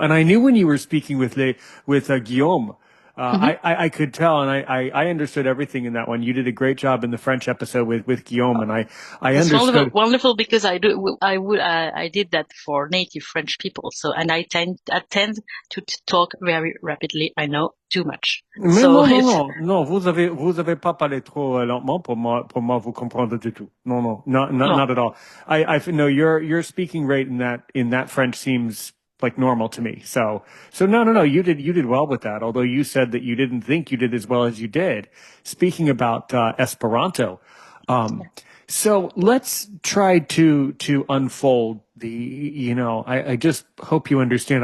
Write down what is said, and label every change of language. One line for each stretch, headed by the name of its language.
English: And I knew when you were speaking with Guillaume, I could tell, and I understood everything in that one. You did a great job in the French episode with Guillaume, and I understood. It's wonderful because I did that for native French people. So, and I tend to talk very rapidly. I know too much.
French: Mais non, vous avez pas parlé trop lentement pour moi vous comprendre du tout.
English: No, not at all. I know your speaking rate in that French seems like normal to me. So no, you did well with that. Although you said that you didn't think you did as well as you did. Speaking about Esperanto, so let's try to unfold I just hope you understand.